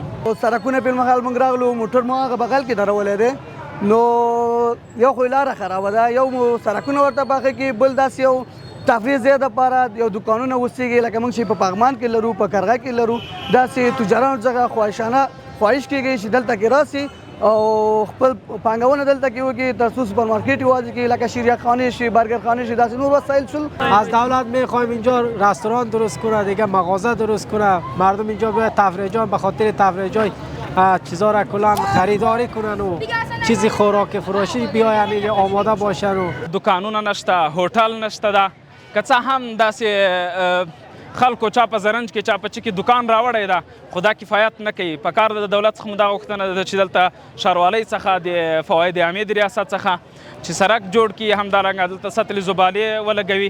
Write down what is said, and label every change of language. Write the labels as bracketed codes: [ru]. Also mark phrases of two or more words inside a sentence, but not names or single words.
[ps] سړکونه پر مهال موږ راغلو، موټر مو هغه بغل کې درولی دی، نو یو خو لاره خرابه ده، یو مو سړکونه ورته پاخه کې، بل داسې یو تفریح ځای دپاره یو دوکانونه اوسېږي لکه موږ چې په پغمان کې لرو، په کرغه کې لرو، داسې تجارانو څخه خواهش کېږي چې دلته کې راسي او خپل پانګونه دلته کې وکړي تر څو سوپر مارکت یوازې کې لکه شیریه خانه شي، برگر خانه شي، داسې نور وسایل شل. [fa] از دولت میخوایم اینجا رستوران درست کنه، دیگه مغازه درست کنه، مردم اینجا بیاید تفریح جای به خاطر تفریح جای چیزا را کلا خریداری کنن و چیزی خوراک فروشی بیاین اینجا آماده باشن. و [ps] دکانونه نشته، هوټل نشته ده، که څه هم داسې خلکو چا په زرنج کې چا په چي کې دکان راوړی ده، خو دا کفایت نه کوي. په کار د دولت څخه مو دا غوښتنه ده چې دلته ښاروالۍ څخه د فواید عامې د ریاست څخه چې سړک جوړ کړي، همدارنګه دلته سطل زبالې ولګوي.